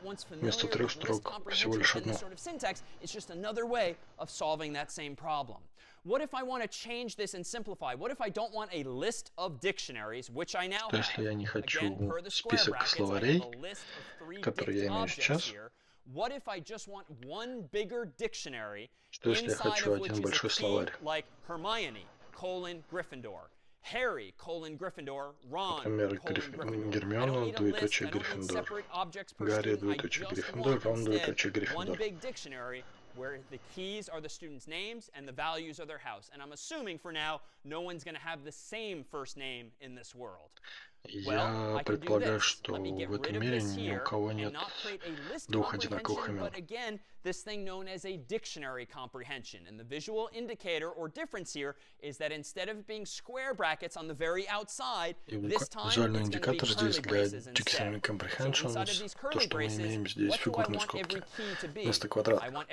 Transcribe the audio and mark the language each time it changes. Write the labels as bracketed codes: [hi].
[ru] Вместо 3 строк всего лишь одну. [en] It's just another way of solving that same problem. What if I want to change this and simplify? What if I don't want a list of dictionaries, which I now have? [ru] Если я не хочу список словарей, который я имею сейчас, [en] what if I just want one bigger dictionary [ru] что если я хочу один большой словарь? [en] Like Hermione, Gryffindor, Harry, Gryffindor, Ron, [ru] например, Гермиона, двоеточие Гриффиндор, Гарри, двоеточие Гриффиндор, Рон, двоеточие Гриффиндор. [en] One big dictionary where the keys are the students' names and the values are their house. And I'm assuming for now, no one's going to have the same first name in this world. [ru] Я предполагаю, что в этом мире ни у кого нет двух одинаковых имен. [en] But again, this thing known as a dictionary comprehension. And the visual indicator or difference here is that instead of being square brackets on the very outside, this time [ru] визуальный индикатор здесь для Dictionary Comprehensions, то, что мы имеем здесь фигурные скобки вместо квадрата.